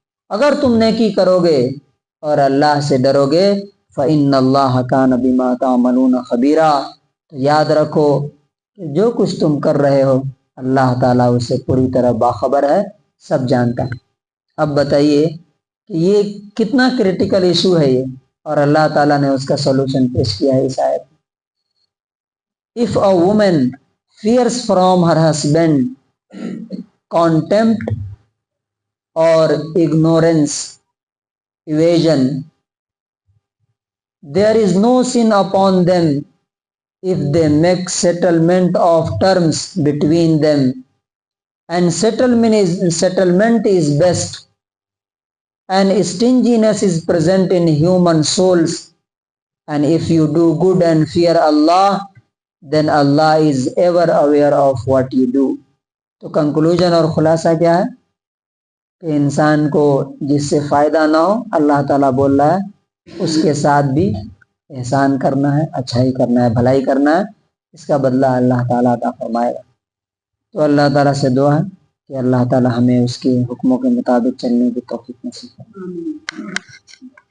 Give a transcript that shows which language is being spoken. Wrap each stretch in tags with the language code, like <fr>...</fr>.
<ur>اگر تم نیکی کرو گے اور اللہ سے ڈرو گے</ur> <ar>فَإِنَّ اللَّهَ كَانَ بِمَا تَعْمَلُونَ خَبِيرًا،</ar> <ur>تو یاد رکھو کہ جو کچھ تم کر رہے ہو اللہ تعالیٰ اسے پوری طرح باخبر ہے، سب جانتا ہے. اب بتائیے کہ یہ کتنا کریٹیکل ایشو ہے یہ، اور اللہ تعالیٰ نے اس کا سولوشن پیش کیا ہے اس آیت.</ur> <en>If a woman fears from her husband contempt or ignorance, evasion, there is no sin upon them if they make settlement of terms between them, and settlement is best, and stinginess is present in human souls, and if you do good and fear Allah, then Allah is ever aware of what you do.</en> <ur>تو conclusion اور خلاصہ کیا ہے کہ انسان کو جس سے فائدہ نہ ہو، اللہ تعالیٰ بول رہا ہے اس کے ساتھ بھی احسان کرنا ہے، اچھائی کرنا ہے، بھلائی کرنا ہے، اس کا بدلہ اللہ تعالیٰ عطا فرمائے گا. تو اللہ تعالیٰ سے دعا ہے کہ اللہ تعالیٰ ہمیں اس کے حکموں کے مطابق چلنے کی توفیق نصیب کرے.</ur>